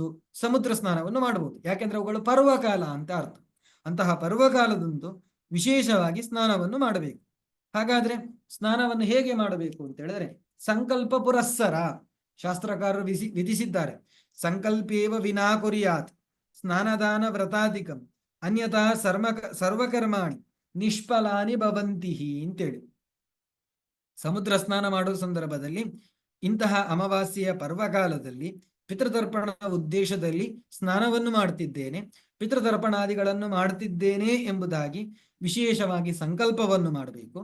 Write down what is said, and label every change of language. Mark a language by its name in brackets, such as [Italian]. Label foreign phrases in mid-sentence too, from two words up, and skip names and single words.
[Kannada] ಸಮುದ್ರ ಸ್ನಾನವನ್ನು ಮಾಡಬಹುದು. ಯಾಕೆಂದ್ರೆ ಅವುಗಳು ಪರ್ವಕಾಲ ಅಂತ ಅರ್ಥ. ಅಂತಹ ಪರ್ವಕಾಲದಂದು ವಿಶೇಷವಾಗಿ ಸ್ನಾನವನ್ನು ಮಾಡಬೇಕು. ಹಾಗಾದ್ರೆ ಸ್ನಾನವನ್ನು ಹೇಗೆ ಮಾಡಬೇಕು ಅಂತ ಹೇಳಿದ್ರೆ, ಸಂಕಲ್ಪ ಪುರಸ್ಸರ ಶಾಸ್ತ್ರಕಾರರು ವಿಧಿಸಿದ್ದಾರೆ. [Sanskrit] ಸಂಕಲ್ಪೇವ ವಿನಾ ಕುರ್ಯಾತ್ ಸ್ನಾನದಾನ ವ್ರತಾಧಿಕಂ ಅನ್ಯಥಾ ಸರ್ವಕರ್ಮಾಣಿ ನಿಷ್ಫಲಾನಿ ಭವಂತಿ ಅಂತೇಳಿ. [Kannada] ಸಮುದ್ರ ಸ್ನಾನ ಮಾಡುವ ಸಂದರ್ಭದಲ್ಲಿ ಇಂತಹ ಅಮಾವಾಸ್ಯೆಯ ಪರ್ವಕಾಲದಲ್ಲಿ ಪಿತೃತರ್ಪಣ ಉದ್ದೇಶದಲ್ಲಿ ಸ್ನಾನವನ್ನು ಮಾಡ್ತಿದ್ದೇನೆ, ಪಿತೃತರ್ಪಣಾದಿಗಳನ್ನು ಮಾಡ್ತಿದ್ದೇನೆ ಎಂಬುದಾಗಿ ವಿಶೇಷವಾಗಿ ಸಂಕಲ್ಪವನ್ನು ಮಾಡಬೇಕು.